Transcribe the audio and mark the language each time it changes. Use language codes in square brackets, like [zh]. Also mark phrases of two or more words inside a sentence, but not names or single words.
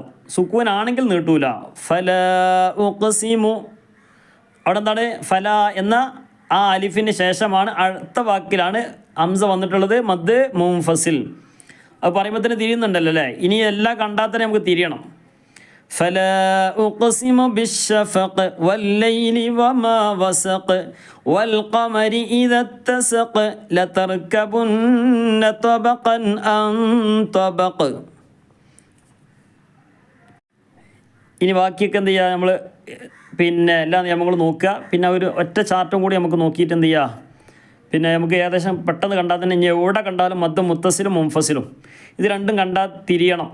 [ml] സുക്കൂൻ ആണെങ്കിൽ നീട്ടൂല. [ar] فلا أقسم [ml] അവിടെ എന്താണ്? ഫല എന്ന ആ അലിഫിന് ശേഷമാണ് അടുത്ത വാക്കിലാണ് ഹംസ വന്നിട്ടുള്ളത്, [ar] مد منفصل. [ml] അത് പറയുമ്പോൾ തന്നെ തിരിയുന്നുണ്ടല്ലോ അല്ലേ. ഇനി എല്ലാം കണ്ടാൽ തന്നെ നമുക്ക് തിരിയണം. [ar] فلا أقسم بالشفق والليل وما وسق والقمر إذا اتسق لتركبن طبقا عن طبق. [ml] ഇനി ബാക്കിയൊക്കെ എന്ത് ചെയ്യുക? നമ്മൾ പിന്നെ എല്ലാ നിയമങ്ങളും നോക്കുക. പിന്നെ ഒരു ഒറ്റ ചാർട്ടും കൂടി നമുക്ക് നോക്കിയിട്ട് എന്ത് ചെയ്യുക? പിന്നെ നമുക്ക് ഏകദേശം പെട്ടെന്ന് കണ്ടാൽ തന്നെ ഇനി എവിടെ കണ്ടാലും [ar] مد متصل [ml] മുൻഫസിലും ഇത് രണ്ടും കണ്ടാൽ തിരിയണം.